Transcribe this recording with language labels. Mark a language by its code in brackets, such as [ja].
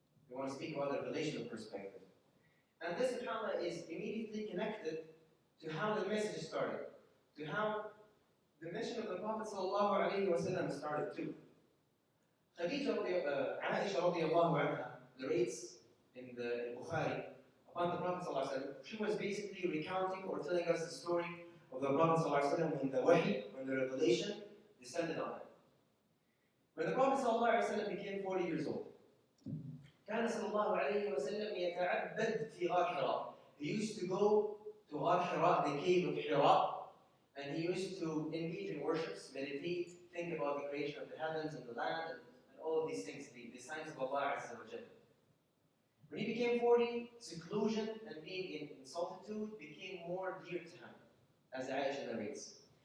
[en] We want to speak about the revelational perspective. And this, SubhanAllah, is immediately connected to how the message started, to how the mission of the Prophet sallallahu alayhi wa sallam started too. Aisha radiallahu anha narrates in the Bukhari upon the Prophet sallallahu alayhi wa sallam. She was basically recounting or telling us the story of the Prophet ﷺ when the wahi, when the revelation descended on him. When the Prophet ﷺ became 40 years old, [ar] كان صلى الله عليه وسلم يتعبد في غار حراء. [en] He used to go to غار حراء, the cave of Hira, and he used to engage in worships, meditate, think about the creation of the heavens and the land and all of these things, the signs of Allah Azza wa Jal. When he became 40, seclusion and being in solitude became more dear to him, as Aisha narrates.